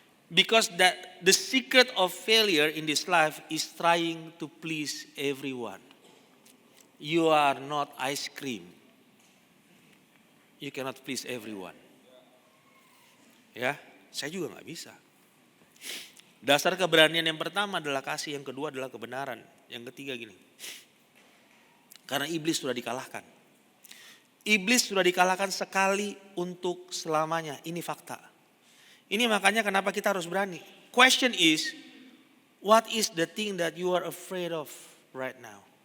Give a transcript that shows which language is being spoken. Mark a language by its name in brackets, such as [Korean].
[English] Because the secret of failure in this life is trying to please everyone. You are not ice cream. You cannot please everyone. [Indonesian] Ya, saya juga gak bisa. Dasar keberanian yang pertama adalah kasih, yang kedua adalah kebenaran. Yang ketiga gini. Karena iblis sudah dikalahkan. Iblis sudah dikalahkan sekali untuk selamanya. Ini fakta. Ini makanya kenapa kita harus berani. [English] Question is, what is the thing that you are afraid of right now?